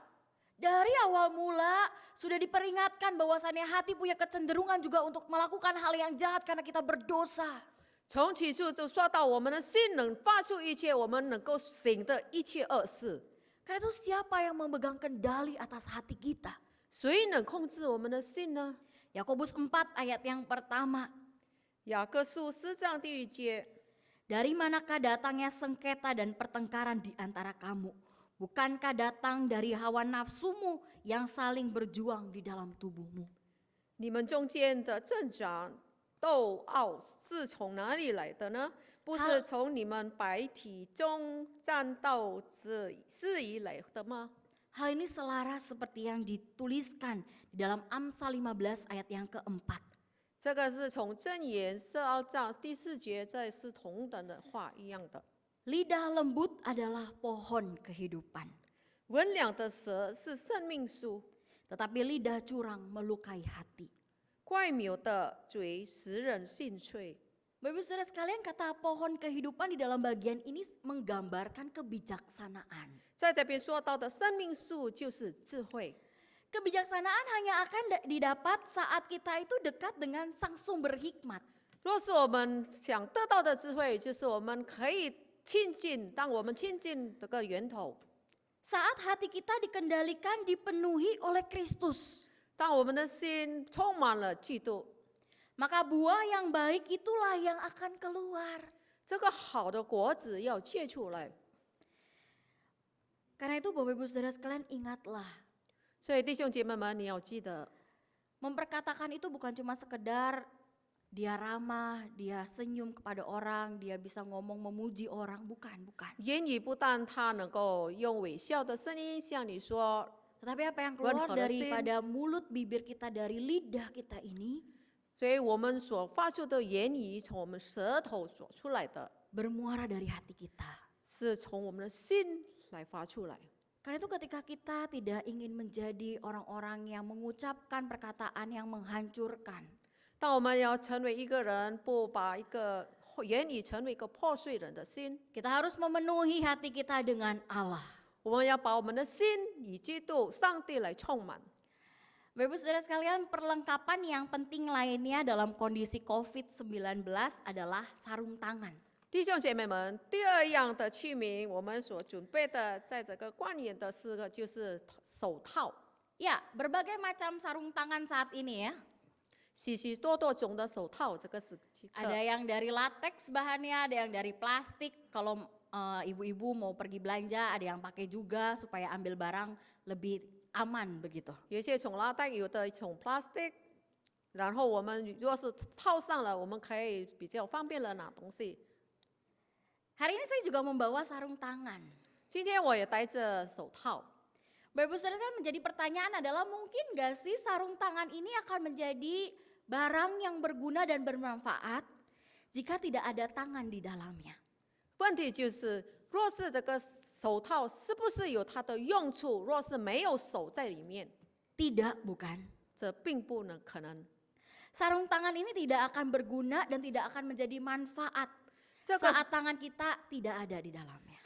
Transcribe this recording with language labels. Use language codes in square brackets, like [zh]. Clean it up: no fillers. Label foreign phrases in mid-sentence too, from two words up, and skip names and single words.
[id] Dari awal mula sudah diperingatkan bahwasannya hati punya kecenderungan juga untuk melakukan hal yang jahat karena kita berdosa. [zh] 从起初就说到我们的心能发出一切我们能够行的一切恶事。 [id] Karena itu siapa yang memegang kendali atas hati kita? [zh] 谁能控制我们的心呢？ [id] Yakobus 4 ayat yang pertama. [zh] 雅各书4章第1节。 [id] Dari manakah datangnya sengketa dan pertengkaran di antara kamu? Bukankah datang dari hawa nafsumu yang saling berjuang di dalam tubuhmu? [zh] 你们中间的争长斗傲是从哪里来的呢？不是从你们百体中战斗是以来的吗？ [id] Hal ini selaras seperti yang dituliskan di dalam Amsal 15 ayat yang keempat. [zh] 这个是从箴言12章第4节，这是同等的话一样的。 [id] Lidah lembut adalah pohon kehidupan, [zh] 温良的舌是生命树， [id] tetapi lidah curang melukai hati. [zh] 怪谬的嘴使人心碎。 [id] Bapak Ibu Saudara sekalian, kata pohon kehidupan di dalam bagian ini menggambarkan kebijaksanaan. [zh] 在这边说到的生命树就是智慧。 [id] Kebijaksanaan hanya akan didapat saat kita itu dekat dengan sang sumber hikmat. [zh] 若是我们想得到的智慧，就是我们可以亲近，当我们亲近这个源头， [id] Saat hati kita dikendalikan, dipenuhi oleh Kristus. [zh] 当我们的心充满了基督， [id] Maka buah yang baik itulah yang akan keluar. [zh] 这个好的果子要结出来。 [id] Karena itu Bapak Ibu Saudara sekalian ingatlah, [zh] 所以弟兄姐妹们，你要记得， [id] Memperkatakan itu bukan cuma sekedar dia ramah, dia senyum kepada orang, dia bisa ngomong memuji orang, bukan. [zh] 言语不但他能够用微笑的声音向你说， [id] Tetapi apa yang keluar Wan harasin. daripada mulut bibir kita, dari lidah kita ini, [zh] 所以我们所发出的言语从我们舌头所出来的， [id] bermuara dari hati kita. [zh] 是从我们的心来发出来。 [id] Karena itu ketika kita tidak ingin menjadi orang-orang yang mengucapkan perkataan yang menghancurkan, [zh] 当我们要成为一个人，不把一个言语成为一个破碎人的心， [id] kita harus memenuhi hati kita dengan Allah. [zh] 我们要把我们的心以基督、上帝来充满。 [id] Bapak Ibu Saudara sekalian, perlengkapan yang penting lainnya dalam kondisi COVID-19 adalah sarung tangan. [zh] 弟兄姐妹们，第二样的器皿，我们所准备的，在这个冠冕的四个就是手套， [id] Ya, berbagai macam sarung tangan saat ini ya. [zh] 许许多多种的手套，这个是几 [id] Ada [zh] 个。 [id] yang dari latex bahannya, ada yang dari plastik. Kalau ibu-ibu mau pergi belanja, ada yang pakai juga supaya ambil barang lebih aman begitu. [zh] 有些从拉带，有的从 plastic，然后我们如果是套上了，我们可以比较方便了拿东西。 [id] Hari ini saya juga membawa sarung tangan. [zh] 今天我也戴着手套， [id] Bapak Ibu Saudara, menjadi pertanyaan adalah mungkin gak sih sarung tangan ini akan menjadi barang yang berguna dan bermanfaat jika tidak ada tangan di dalamnya? [zh] 问题就是，若是这个手套是不是有它的用处？若是没有手在里面， [id] Tidak, bukan. [zh] 这并不能可能。 [id] Sarung tangan ini tidak akan berguna dan tidak akan menjadi manfaat [zh] 这个 [id] saat tangan kita tidak ada di dalamnya.